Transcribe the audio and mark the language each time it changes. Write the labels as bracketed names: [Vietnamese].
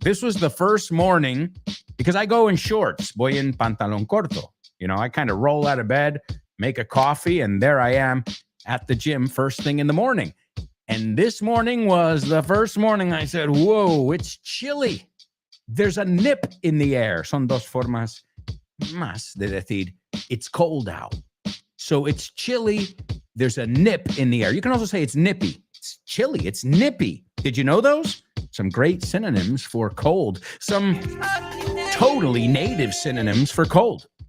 [English] This was the first morning, because I go in shorts, [Spanish] voy en pantalón corto. [English] You know, I kind of roll out of bed, make a coffee, and there I am at the gym first thing in the morning. And this morning was the first morning I said, whoa, it's chilly. There's a nip in the air. [Spanish] Son dos formas más de decir [English] it's cold out. So it's chilly. There's a nip in the air. You can also say it's nippy. It's chilly. It's nippy. Did you know those? Some great synonyms for cold. Some totally native synonyms for cold.